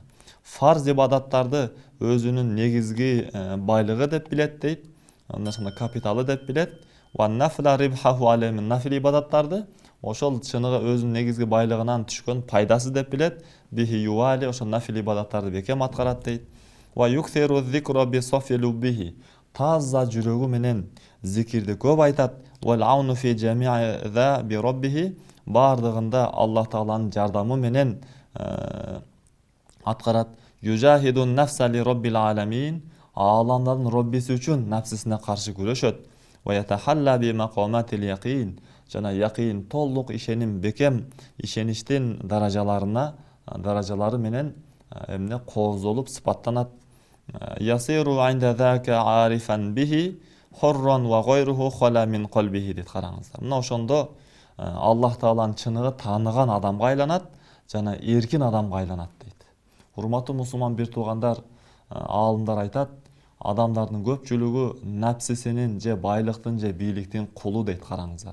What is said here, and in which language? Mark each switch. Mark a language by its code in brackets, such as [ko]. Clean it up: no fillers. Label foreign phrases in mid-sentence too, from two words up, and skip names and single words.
[ky] Фарз ибадаттарды өзүнүн негизги байлыгы деп билет дейт. Андан соң капиталы деп билет. [ar] ونفلا ربحه عليم, [ky] нафил ибадаттарды ошол чыныгы өзүнүн негизги байлыгынан түшкөн пайдасы деп билет. [ar] به يوالي, [ky] ошол нафил ибадаттарды бекем аткарат дейт. [ar] ويكثر الذكر بصفو لبه. [ky] Таза жүрөгү менен зикирди көп айтат. [ar] والعون في جميع ذا بربه. [ky] Бардыгында Аллах Тааланын жардамы менен аткарат. [ar] يجاهد النفس لرب العالمين. [ky] Ааламдардын роббиси үчүн напсисине каршы күрөшөт. [ar] ويتحلى بمقامات اليقين. [ky] Жана яқин, толук ишеним, бекем ишеништин даражалары менен эмне коозолуп сыпаттанат. [ar] يصير عند ذاك عارفا به حرا وغيره خلا من قلبه [ky] дейт, караңыздар. Мына ошондо Аллах Тааланын чыныгы тааныган адамга айланат, жана эркин адамга айланат дейт. Урматтуу мусулман бир туугандар, аалымдар айтат, адамдардын көпчүлүгү напсисинин же байлыктын же бийликтин кулу дейт, караңыздар.